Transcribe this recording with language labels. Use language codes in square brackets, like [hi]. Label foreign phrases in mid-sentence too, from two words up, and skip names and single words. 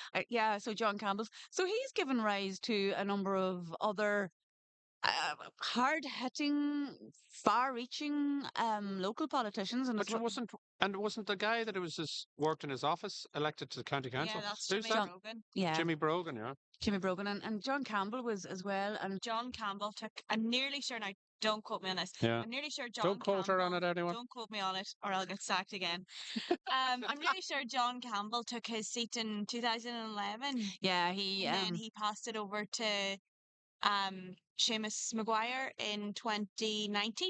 [en] so John Campbell's. So he's given rise to a number of other hard-hitting, far-reaching local politicians, and But wasn't the guy that was just worked in his office elected to the county council? Yeah, that's Who's Jimmy that? Brogan. yeah, Jimmy Brogan, yeah. Jimmy Brogan and John Campbell was as well, and John Campbell took, I'm nearly sure now, don't quote me on this. Yeah. I'm nearly sure John Don't quote her on Campbell, it, anyone. don't quote me on it or I'll get sacked again. I'm really sure John Campbell took his seat in 2011. yeah, And then he passed it over to Seamus Maguire in 2019.